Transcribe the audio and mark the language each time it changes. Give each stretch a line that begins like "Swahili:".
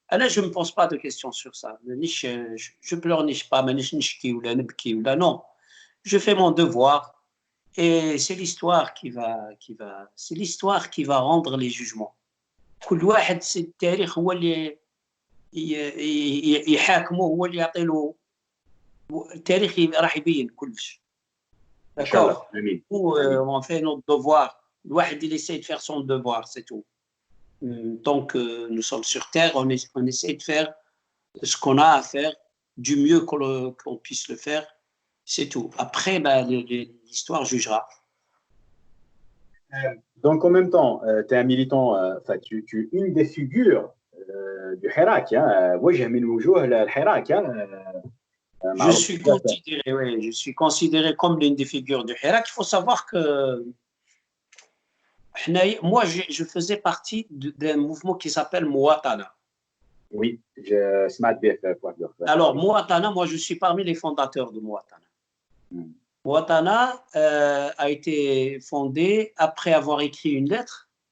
French: Je ne me pose pas de questions sur ça. Je pleurniche pas, non. Je fais mon devoir et c'est l'histoire qui va rendre les jugements.
Arabic: كل واحد التاريخ هو اللي يحاكمه هو اللي يعطيله التاريخ راح يبين كلش.
French: D'accord. On fait notre devoir. Il essaie de faire son devoir, c'est tout. Tant que nous sommes sur Terre, on essaie de faire ce qu'on a à faire, du mieux qu'on puisse le faire, c'est tout. Après, ben, l'histoire jugera. Donc, en même temps, tu es un militant, tu es une des figures du Hirak.
Arabic: وجه من وجوه الحراك. معروف بزاف.
French: Je suis considéré comme l'une des figures du Hirak. Il faut savoir que moi, je faisais partie d'un mouvement qui s'appelle Mouatana. Oui, je
Arabic: سمعت به في واحد
French: Alors, Mouatana, moi, je suis parmi les fondateurs de Mouatana. Mouatana a été fondé après avoir écrit une lettre.